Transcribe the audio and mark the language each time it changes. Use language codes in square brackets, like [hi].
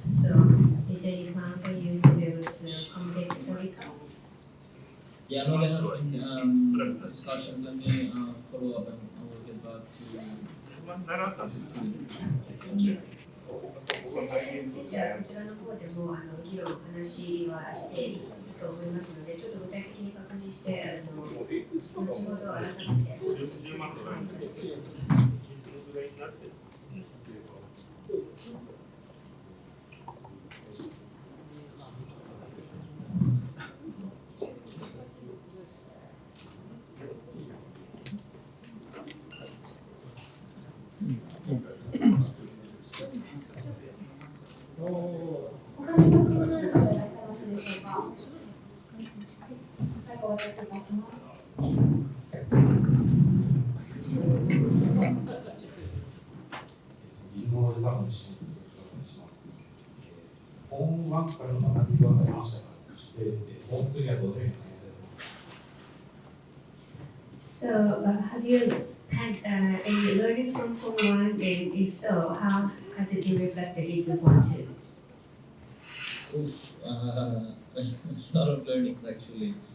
[en] So is there any plan for you to be able to accommodate Felica? Yeah, I know there have been discussions. Let me follow up and I will get back to you. [ja] それについてはこちらの方でも議論、話はしていると思いますので、ちょっと具体的に確認して、後ほど改めてお話しさせていただきます。他にご質問のある方いらっしゃいますでしょうか。他イクをお渡しいたします。水の時間の質問をお願いします。フォーム1からの学びはありましたか、そしてフォーム2にはどのように反映されていますか。 [en] So, have you had any learnings from Form 1? And if so, how has it been reflected into Form 2? Oof, a lot of learnings actually.